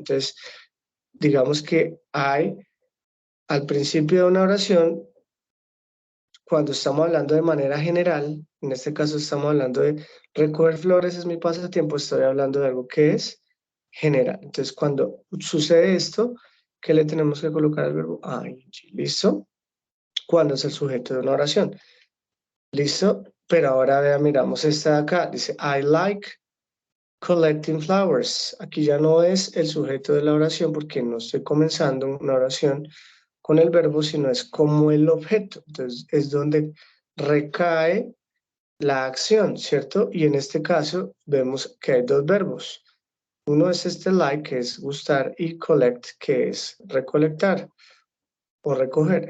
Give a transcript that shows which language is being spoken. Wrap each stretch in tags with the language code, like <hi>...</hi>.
<es>Entonces, digamos que hay, al principio de una oración, cuando estamos hablando de manera general, en este caso estamos hablando de recoger flores es mi pasatiempo, estoy hablando de algo que es general. Entonces, cuando sucede esto, ¿qué le tenemos que colocar al verbo? ing. ¿Listo? Cuando es el sujeto de una oración. ¿Listo? Pero ahora vea, miramos esta de acá.</es> <en>Dice, I like collecting flowers.</en> <es>Aquí ya no es el sujeto de la oración porque no estoy comenzando una oración con el verbo, sino es como el objeto. Entonces, es donde recae la acción, ¿cierto? Y en este caso vemos que hay dos verbos. Uno es este like, que es gustar, y collect, que es recolectar o recoger.</es>